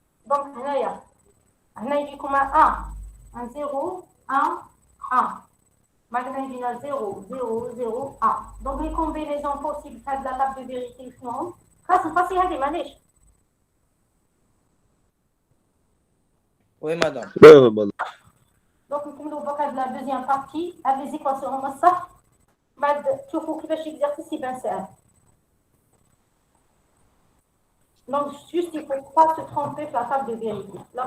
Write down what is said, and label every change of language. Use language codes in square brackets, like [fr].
[ar] Donc, هنا يجيكم 1 1 0 1 1. [fr] Maintenant, il y a 0 0 0 1. Donc, les combinaisons possibles de la table de vérité sont [ar] خلاص نفصي هذه معليش. وي مدام. دونك نكملوا بقى بلا دوزيام بارتي. هاد لي زيكواسيون هما الصح. بعد تشوفوا كيفاش اكزرسيس يبان ساهل. [fr] Donc, juste, il ne faut pas se tromper sur la table de vérité.